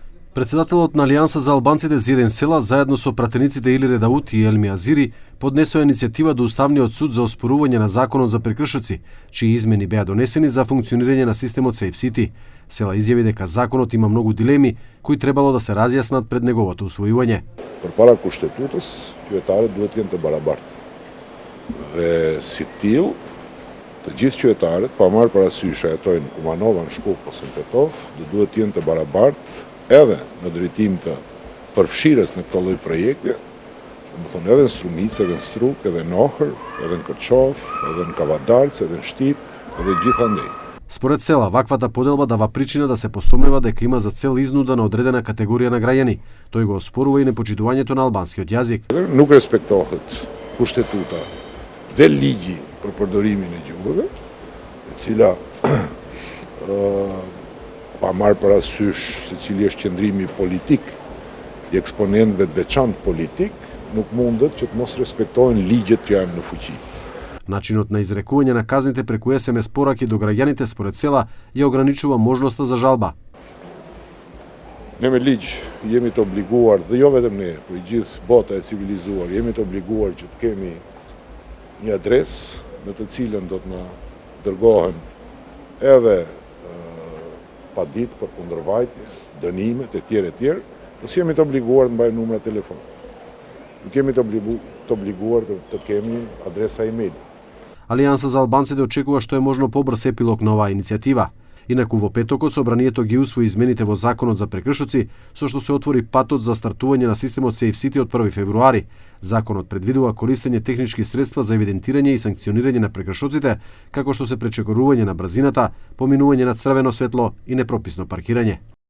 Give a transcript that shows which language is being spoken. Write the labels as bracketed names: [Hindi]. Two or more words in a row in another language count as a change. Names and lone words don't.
[Macedonian] Председателот на Алијанса за албанците за еден села, заедно со пратениците Или Редаути и Елми Азири, поднесоа иницијатива до Уставниот суд за оспорување на законот за прекршоци, чии измени беа донесени за функционирање на системот Safe City. Села изјави дека законот има многу дилеми кои требало да се разјаснат пред неговото усвојување. [Albanian] Përpara kushtetutës, qytetarët duhet të jenë të barabartë. Dhe si tillë, të gjithë qytetarët, pa marrë parasysh jetojnë Kumanova, në Shkup ose në Tetov, duhet të jenë të barabartë edhe në drejtim të përfshirjes në këto lloj projekte, domethënë edhe në Strumic, edhe në Struk, edhe në Ohër, edhe në Kërçov, edhe në Kavadarcë, edhe në Shtip, edhe gjithandej. [Macedonian] Според села, ваквата поделба дава причина да се посомнева дека има за цел изнуда на одредена категорија на граѓани. Тој го оспорува и непочитувањето на албанскиот јазик. [Albanian] Nuk respektohet kushtetuta dhe ligji për përdorimin e gjuhëve, e cila pa marrë parasysh se cili është qëndrimi politik i eksponentëve të veçantë politik, nuk mundet që të mos respektohen ligjet që janë në fuqi. [Macedonian] Начинот на изрекување на казните преку SMS пораки до граѓаните според села ја ограничува можноста за жалба. [Albanian] Ne me ligj jemi të obliguar, dhe jo vetëm ne, por i gjithë bota e civilizuar, jemi të obliguar që të kemi një adresë në të cilën do të na dërgohen edhe paditë për kundërvajtje, dënimet e tjerë, pasi jemi të obliguar të mbajmë numra telefon. Nuk jemi të obliguar të kemi adresa email. [Macedonian] Алијанса за албанците очекува што е можно побрз епилог на оваа иницијатива. Инаку во петокот собранието ги усвои измените во законот за прекршоци, со што се отвори патот за стартување на системот Safe City од 1 февруари. Законот предвидува користење технички средства за евидентирање и санкционирање на прекршоците, како што се пречекорување на брзината, поминување на црвено светло и непрописно паркирање.